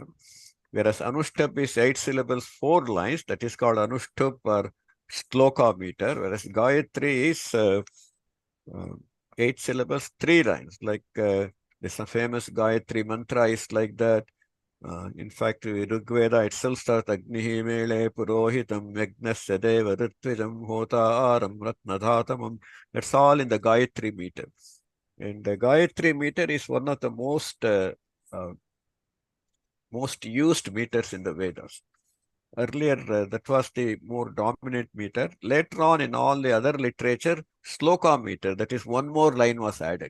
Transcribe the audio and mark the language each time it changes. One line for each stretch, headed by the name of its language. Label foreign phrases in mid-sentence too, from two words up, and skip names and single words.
English: Whereas Anushtup is 8 syllables, 4 lines. That is called Anushtup or Shloka meter. Whereas Gayatri is 8 syllables, 3 lines. Like this famous Gayatri mantra is like that. In fact, Rigveda itself starts
Sanskrit: Agnihi Mele Purohitam Yagnasya Deva Ritvijam Hota Aram Ratnadhatamam.
English: That's all in the Gayatri meter. And the Gayatri meter is one of the most used meters in the Vedas. Earlier, that was the more dominant meter. Later on, in all the other literature, Shloka meter, that is one more line was added.